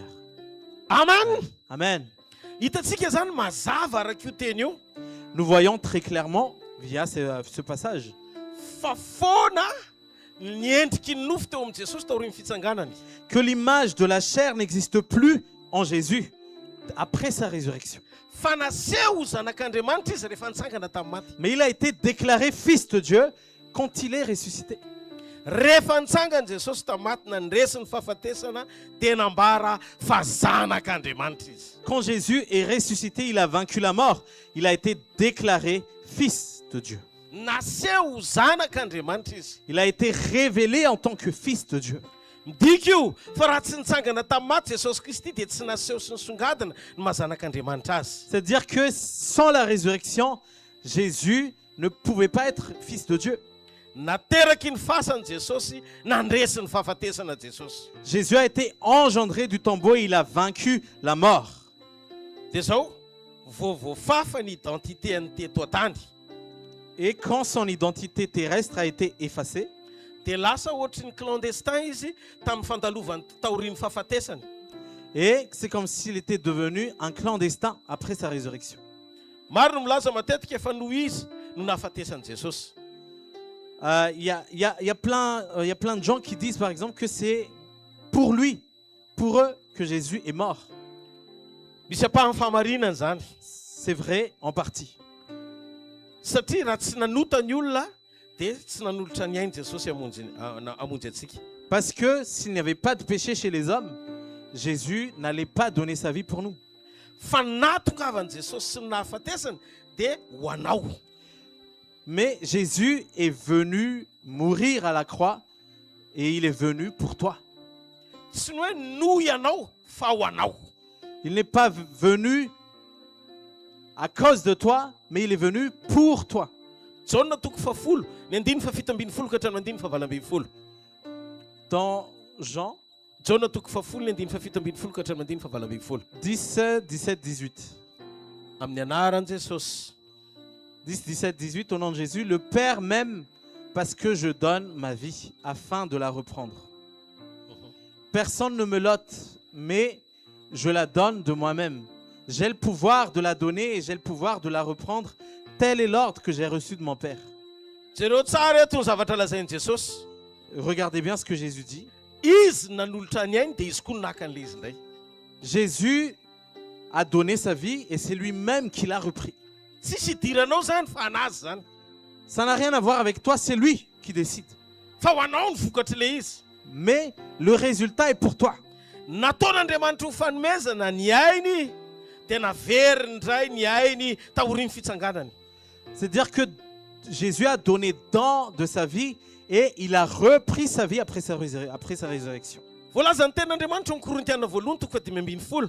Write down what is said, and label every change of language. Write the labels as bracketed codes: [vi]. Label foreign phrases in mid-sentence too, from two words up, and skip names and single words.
[mg] Amen. Amen. Hitantsika zany mazava araka io teny io. [fr] Nous voyons très clairement via ce passage [mg] Fa foana ny endriky ny nofo teo amin'i Jesosy taorian'ny fitsanganany. [fr] que l'image de la chair n'existe plus en Jésus après sa résurrection. [mg] Fa naseho zanak'Andriamanitra izy rehefa nitsangana tamin'ny maty. [fr] Mais il a été déclaré fils de Dieu quand il est ressuscité. [mg] Rehefa nitsangana Jesosy tamin'ny maty nandresy ny fahafatesana dia nambara fa zanak'Andriamanitra izy. [fr] Quand Jésus est ressuscité, il a vaincu la mort. Il a été déclaré fils de Dieu. [mg] Naseho zanak'Andriamanitra izy. [fr] Il a été révélé en tant que fils de Dieu. [mg] Midika io fa raha tsy nitsangana tamin'ny maty Jesosy Kristy dia tsy naseho sy nisongadina ny mahazanak'Andriamanitra azy. [fr] C'est-à-dire que sans la résurrection, Jésus ne pouvait pas être fils de Dieu. [mg] Nateraky ny fasany Jesosy, nandresy ny fahafatesana Jesosy. [fr] Jésus a été engendré du tombeau et il a vaincu la mort. [mg] Dia zao voavoafafa ny identitény teto an-tany [fr] Et quand son identité terrestre a été effacée, [mg] dia lasa ohatry ny clandestin izy tamin'ny fandalovany taoriany fahafatesany. [fr] et c'est comme s'il était devenu un clandestin après sa résurrection. [mg] Maro no milaza matetika efa noho izy no nahafatesan'i Jesosy. [fr] Il y a plein de gens qui disent par exemple que c'est pour lui, pour eux, que Jésus est mort. [mg] Misy apahany fahamarinana zany. [fr] C'est vrai en partie. [mg] Satria raha tsy nanota ny olona dia tsy nanolotra ny ainy Jesosy hamonjy antsika. [fr] Parce que s'il n'y avait pas de péché chez les hommes, Jésus n'allait pas donner sa vie pour nous. [mg] Fa natongavan'i Jesosy sy ny nahafatesany dia ho anao. [fr] Mais Jésus est venu mourir à la croix et il est venu pour toi. [mg] Tsy ny hoe noho ianao fa ho anao. [fr] Il n'est pas venu à cause de toi, mais il est venu pour toi. [mg] Jaona 10, ny 17 ka hatramin'ny 19. [fr] Dans Jean [mg] Jaona 10, ny 17 ka hatramin'ny 19. 10, 17, 18. Amin'ny anaran'i Jesosy. 10, 17, 18, [fr] au nom de Jésus, le Père m'aime parce que je donne ma vie afin de la reprendre. Personne ne me l'ôte, mais je la donne de moi-même. J'ai le pouvoir de la donner et j'ai le pouvoir de la reprendre. Tel est l'ordre que j'ai reçu de mon Père. [mg] Jereo tsara eto ny zavatra lazain'i Jesosy. [fr] Regardez bien ce que Jésus dit. [mg] Izy nanolotra ny ainy dia izy koa naka an'ilay izy indray. [fr] Jésus a donné sa vie et c'est lui-même qui l'a repris. [mg] Tsisy idiranao zany fa anazy zany. [fr] Ça n'a rien à voir avec toi, c'est lui qui décide. [mg] Fa ho anao ny vokatr'ilay izy. [fr] Mais le résultat est pour toi. [mg] Nataon'Andriamanitra ho fanomezana ny ainy dia naveriny indray ny ainy taorian'ny fitsanganany. [fr] C'est-à-dire que Jésus a donné don de sa vie et il a repris sa vie après sa résurrection. [mg] Voalazany tenin'Andriamanitra ny Korintiana 2:10.